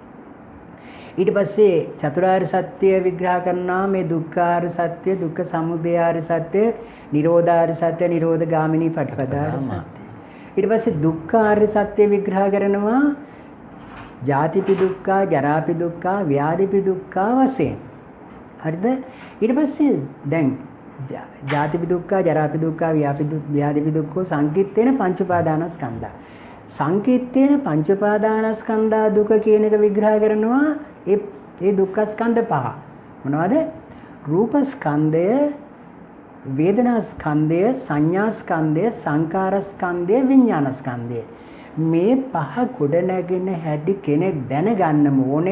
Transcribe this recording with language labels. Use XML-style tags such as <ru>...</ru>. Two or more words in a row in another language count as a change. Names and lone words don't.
<si>ඊට පස්සේ චතුරාර්ය සත්‍ය විග්‍රහ කරනවා මේ දුක්ඛාර්ය සත්‍ය, දුක්ඛ සමුදයාර්ය සත්‍ය, නිරෝධාර්ය සත්‍ය, නිරෝධ ගාමිනී පටිපදාර්ය සත්‍ය. ඊට පස්සේ දුක්ඛාර්ය සත්‍ය විග්‍රහ කරනවා</si> <pi>ජාතිපි දුක්ඛා, ජරාපි දුක්ඛා, ව්‍යාධිපි දුක්ඛා</pi> <si>වශයෙන්. හරිද? ඊට පස්සේ දැන්</si> <pi>ජාතිපි දුක්ඛා, ජරාපි දුක්ඛා, ව්‍යාධිපි දුක්ඛෝ සංකිට්ඨේන පංච උපාදානස්කන්ධා. සංකිට්ඨේන පංච උපාදානස්කන්ධා</pi> <si>දුක කියන එක විග්‍රහ කරනවා ඒ දුක්ඛ ස්කන්ධ පහ. මොනවද? රූප ස්කන්ධය, වේදනා ස්කන්ධය, සංඥා ස්කන්ධය, සංකාර ස්කන්ධය, විඥාන ස්කන්ධය. මේ පහ ගොඩ නැගෙන හැටි කෙනෙක් දැනගන්න ඕනේ.</si>